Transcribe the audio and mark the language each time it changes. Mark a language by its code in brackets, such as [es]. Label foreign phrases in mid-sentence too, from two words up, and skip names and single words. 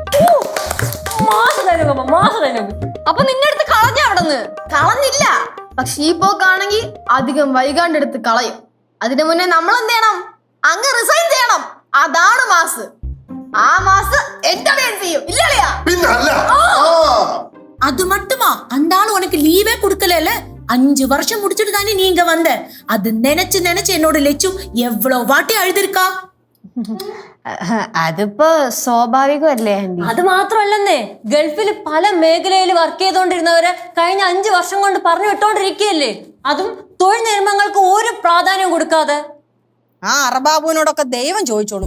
[ml] അപ്പൊ നിന്റെ അടുത്ത് കളഞ്ഞ അവിടെന്ന്? കളഞ്ഞില്ല, പക്ഷെ ഈ പോക്കാണെങ്കിൽ അധികം വൈകാണ്ട് എടുത്ത് കളയും. അതിനു മുന്നേ നമ്മൾ എന്ത് ചെയ്യണം? അങ്ങ് റിസൈൻ ചെയ്യണം. അതാണ് മാസ്. ആ മാസ് എന്റെ അളിയൻ ചെയ്യും. ഇല്ലളിയാ? [ta] அது மட்டுமா? அந்த ஆளு உனக்கு லீவே கொடுக்கல. 5 வருஷம் முடிச்சிட்டு தானே நீ இங்க வந்த. அது நினைச்சு நினைச்சு என்னோட லெச்சு எவ்வளவு வாட்டி அழுதுருக்கா. [ml] അതിപ്പോ സ്വാഭാവികമല്ലേ ആന്റി? അത് മാത്രമല്ലെന്നേ, ഗൾഫിൽ പല മേഖലയിൽ വർക്ക് ചെയ്തുകൊണ്ടിരുന്നവരെ കഴിഞ്ഞ 5 വർഷം കൊണ്ട് പറഞ്ഞു വിട്ടോണ്ടിരിക്കുകയല്ലേ. അതും തൊഴിൽ നിയമങ്ങൾക്ക് ഒരു പ്രാധാന്യം കൊടുക്കാതെ. ആ അറബാബുവിനോടൊക്കെ ദൈവം ചോദിച്ചോളൂ.